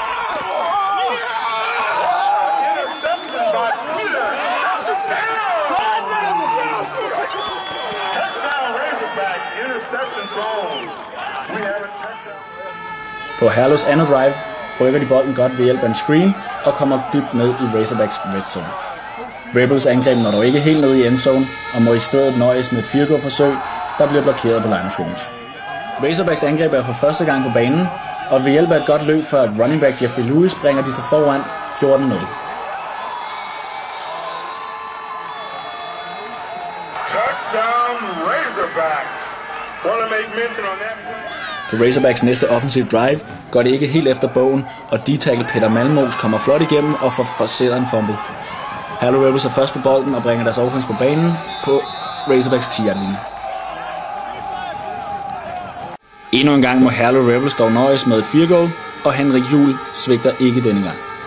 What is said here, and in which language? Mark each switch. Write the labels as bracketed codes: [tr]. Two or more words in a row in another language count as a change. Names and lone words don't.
[da] På Herlevs andet drive rykker de bolden godt ved hjælp af en screen og kommer dybt ned i Razorbacks [en] red zone. [da] Rebels angreb når dog ikke helt ned i endzone og må i stedet nøjes med et [en] field goal [da] forsøg, der bliver blokeret på [en] line of scrimmage. [da] Razorbacks angreb er for første gang på banen, og ved hjælp af et godt løb fra [en] running back [da] Jeffrey Lewis bringer de sig foran 14-0. Touchdown Razorbacks. [en] Want to make mention on that. [da] På Razorbacks næste offensive drive går det ikke helt efter bogen, og D-tackle Peter Malmos kommer flot igennem og får forceret en fumble. Herlev Rebels er først på bolden og bringer deres offense på banen på Razorbacks 10-yard-linje. Endnu en gang må Herlev Rebels dog nøjes med et [en] field goal, [da] og Henrik Juhl svigter ikke denne gang.